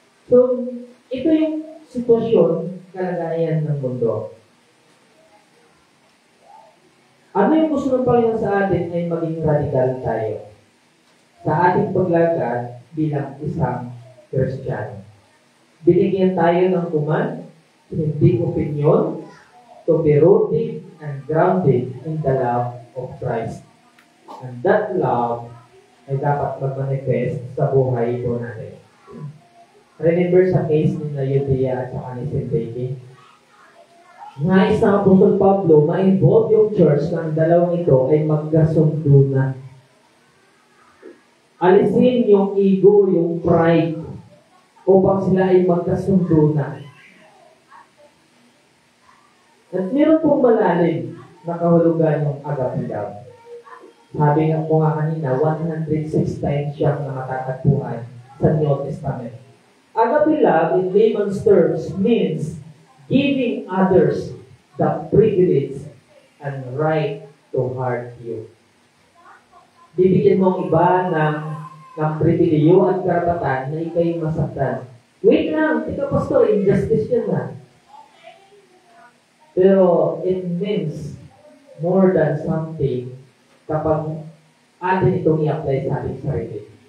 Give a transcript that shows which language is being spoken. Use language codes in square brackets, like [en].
[tl] So, ito yung sitwasyon, kalagayan ng mundo. Ano yung gusto ng Panginoon sa atin ay maging radical tayo sa ating paglagad bilang isang Kristiyano. Binigyan tayo ng [en] command, [tl] hindi [en] opinion, to be rooted and grounded in the love of Christ. And that love [tl] ay dapat mag-manifest sa buhay ito natin. Remember sa case ni Judea at saka ni Syntyche? Nais na Apostol Pablo ma-involve yung church na ang dalawang ito ay magkasundo na. Alisin yung ego, yung pride, upang sila ay magkasundo na. At meron pong malalim na kahulugan yung agape love. Sabi nga po nga kanina, 106 times siyang nakatatagpuan sa New Testament. [en] Agape love, in layman's terms, means giving others the privilege and right to hurt you. [tl] Bibigyan mo ang iba ng pribiliyo at karapatan na ikay masaktan. Wait lang, ikaw pastor, injustice yan na. Pero [en] it means more than something [tl] kapag atin itong i-apply sa ating sarili.